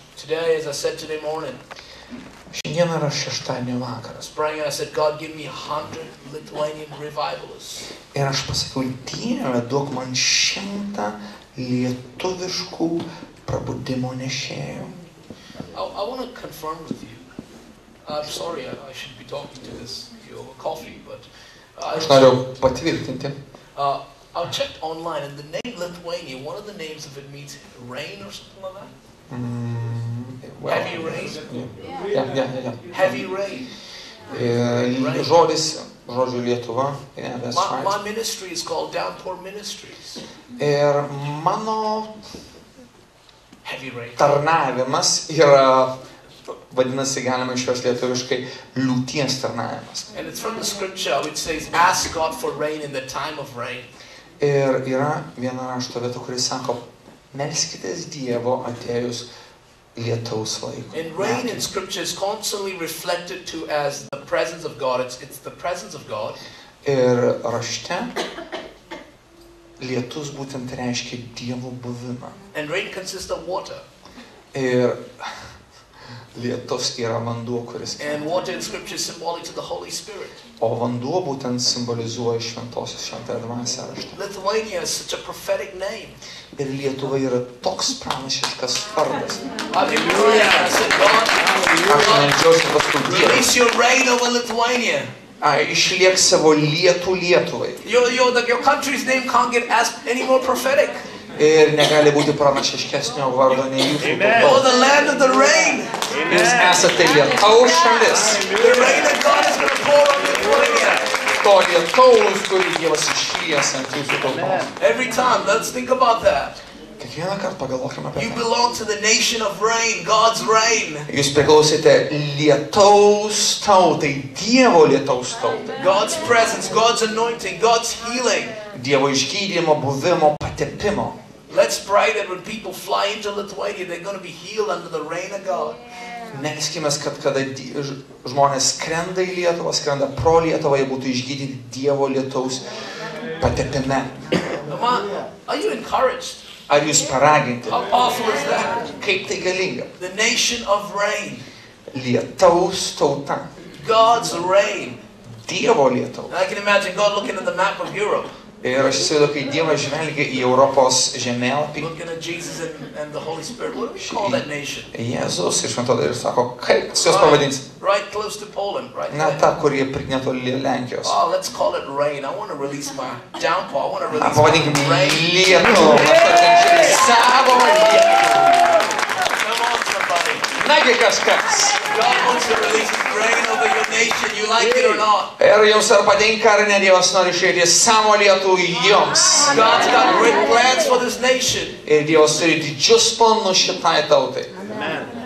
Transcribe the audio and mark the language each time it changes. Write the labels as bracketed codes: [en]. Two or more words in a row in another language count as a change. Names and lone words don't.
[en] Today, as I said today morning, [lt] Šiandien yra šeštadienio vakaras. [en] praying, I said, God, give me 100 Lithuanian revivalists. [lt] Ir aš pasakiau, Dieve, duok man 100 lietuviškų prabudimo nešėjų. [en] I want to confirm with you. I'm sorry, I should be talking to this over coffee, but [lt] Aš noriu patvirtinti. [en] I checked online, and the name Lithuania, one of the names of it means rain or something like that. Heavy rain. Yeah. Heavy rain. [lt] Žodžiu Lietuva. [en] That's right. My ministry is called Downpour Ministries. [lt] Ir mano [en] Heavy rain. [lt] tarnavimas yra, vadinasi, galima išversti lietuviškai, liūties tarnavimas. [en] And it's from the scripture which says, ask God for rain in the time of rain. [lt] Ir yra viena rašto vieta, kuris sako, melskitės Dievo atėjus lietaus laikui. [en] And rain in scripture is constantly reflected to as the presence of God. It's the presence of God. [lt] Ir rašte lietus būtent reiškia Dievo buvimą. [en] And rain consists of water. [lt] Ir lietus yra vanduo, kuris [en] And water in scripture is symbolic to the Holy Spirit. [lt] O vanduo būtent simbolizuoja šventąją dvasią rašte. [en] Lithuania is such a prophetic name. [lt] Ir Lietuva yra toks pranašiškas vardas. [en] Hallelujah. I said, [lt] Aš meldžiausi paskui Dievą. [en] release your rain over Lithuania. [lt] Išliek savo lietų Lietuvai. [en] Your country's name can't get any more prophetic. [lt] Ir negali būti pranašiškesnio vardo nei jūsų [en] Oh, [lt] tautos. [en] the land of the rain. [lt] Jūs esate lietaus šalis. [en] The rain of God is going to pour on Lithuania. [lt] To lietaus, kurį Dievas išlies ant jūsų tautos. [en] Every time, let's think about that. [lt] Kiekvieną kartą pagalvokime apie [en] You [lt] tai. [en] belong to the nation of rain, God's rain. [lt] Jūs priklausėte lietaus tautai, Dievo lietaus tautai. [en] God's presence, God's anointing, God's healing. [lt] Dievo išgydymo, buvimo, patepimo. [en] Let's pray that when people fly into Lithuania, they're going to be healed under the rain of God. [lt] Melskimės, kad kada žmonės skrenda į Lietuvą, skrenda pro Lietuvą, jie būtų išgydyti Dievo lietaus patepime. [en] Are you encouraged? [lt] Ar jūs paraginti? [en] How powerful is that? [lt] Kaip tai galinga? [en] The nation of rain, [lt] Lietaus tauta. [en] God's rain. [lt] Dievo lietaus. [en] I can imagine God looking at the map of Europe, [lt] Ir aš įsivaizduoju, kai Dievas žvelgia į Europos žemėlapį, [en] looking at Jesus and the Holy Spirit. What do we call that nation? [lt] Jėzus ir šventoji ir sako, kaip jūs pavadinsit? [en] Right close to Poland, right [lt] Na, [en] there. [lt] ta, kurie netoli Lenkijos. [en] Oh, let's call it rain. I want to release my downpour. I want to release [lt] Pavadinkim [en] my rain. [lt] lietų. Savo lietų. [en] Come on, somebody. [lt] Nagi kažkas. [en] God wants to release His rain over your nation. You like it or not? [lt] Ir jums ar patinka, ar ne, Dievas nori išeiti savo lietų jums. [en] God's got great plans for this nation. [lt] Ir Dievas turi didžius planus šitai tautai. Amen.